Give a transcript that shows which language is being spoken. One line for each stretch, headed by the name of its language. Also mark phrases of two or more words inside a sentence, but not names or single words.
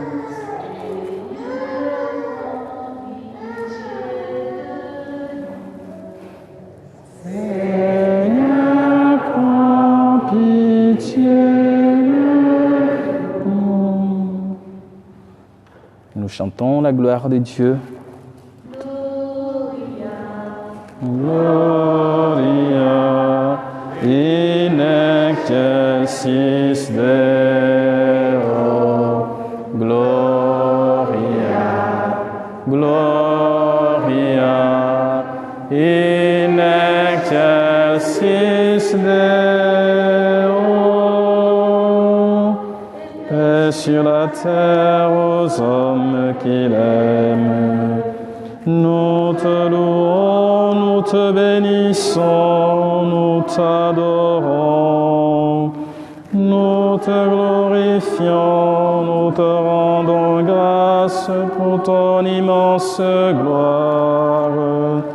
French: Seigneur, prends pitié de nous. Nous chantons la gloire de Dieu.
Latin: Gloria in excelsis Deo. Gloria, gloria in excelsis Deo.
French: Paix sur la terre aux hommes qu'il aime. Nous te louons, nous te bénissons, nous t'adorons, nous te glorifions, nous te rendons grâce pour ton immense gloire.